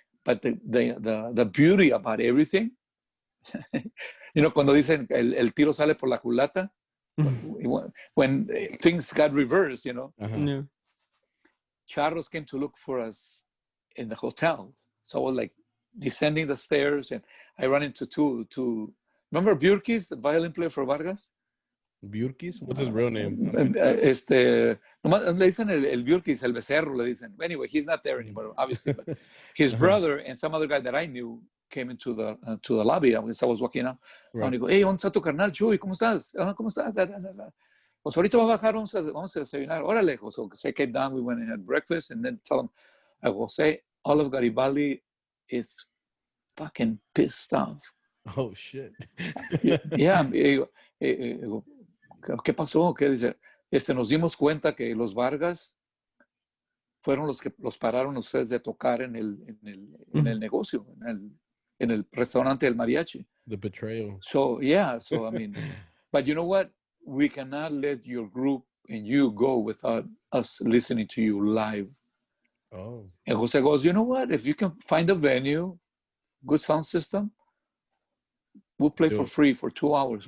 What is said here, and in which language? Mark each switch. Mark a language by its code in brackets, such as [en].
[en] But the beauty about everything, you know, [es] cuando dicen el tiro sale por la culata, [en] when things got reversed, you know, Charros came to look for us in the hotel. So I was like descending the stairs, and I ran into two. Remember Burkis, the violin player for Vargas? Björkis? What's his real name? [es] Nomás le dicen el Björkis, el becerro, le dicen. [en] Anyway, he's not there anymore, obviously. But his brother and some other guy that I knew came into the lobby as I was walking out. Right. And he go, hey, [es] ¿dónde está tu carnal, Chuy? ¿Cómo estás? ¿Cómo estás? Pues ahorita va a bajar, vamos a desayunar. Órale, Jose. [en] Jose came down, we went and had breakfast, and then tell him, Jose, all of Garibaldi is fucking pissed off. Oh, shit. Yeah. [es] ¿Qué pasó? ¿Qué dice? Nos dimos cuenta que los Vargas fueron los que los pararon ustedes de tocar en el negocio, en el restaurante del Mariachi. [en] The betrayal. So, yeah. So, I mean, but you know what? We cannot let your group and you go without us listening to you live. Oh. And Jose goes, you know what? If you can find a venue, good sound system, we'll play for free for 2 hours.